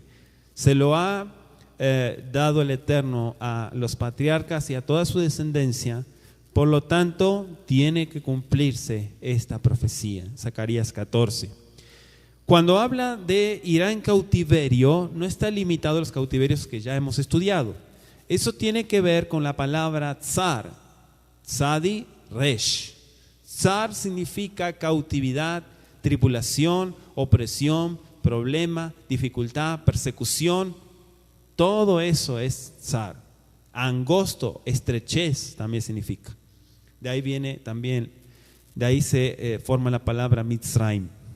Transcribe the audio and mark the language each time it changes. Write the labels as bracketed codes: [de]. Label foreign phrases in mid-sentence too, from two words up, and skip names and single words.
[es] Se lo ha dado el Eterno a los patriarcas y a toda su descendencia. Por lo tanto, tiene que cumplirse esta profecía, Zacarías 14. Cuando habla de irá en cautiverio, no está limitado a los cautiverios que ya hemos estudiado. Eso tiene que ver con la palabra tzar, [he] צדי ריש. [es] Tzar significa cautividad, tribulación, opresión, problema, dificultad, persecución. Todo eso es tzar. Angosto, estrechez también significa. De ahí viene también, de ahí se forma la palabra Mitzrayim.